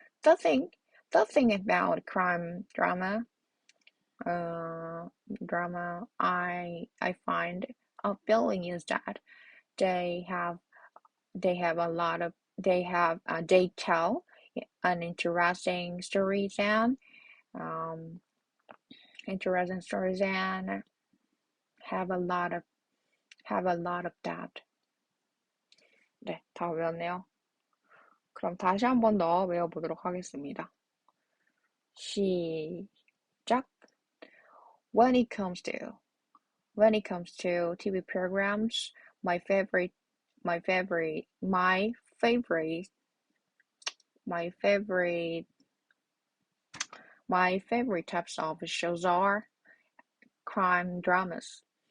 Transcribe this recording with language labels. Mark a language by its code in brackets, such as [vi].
[en] The thing about crime drama I find appealing is that they tell an interesting stories and have a lot of that. [ko] 네, 다 외웠네요. 그럼 다시 한 번 더 외워보도록 하겠습니다. 시작. [en] When it comes to TV programs, my favorite types of shows are crime dramas.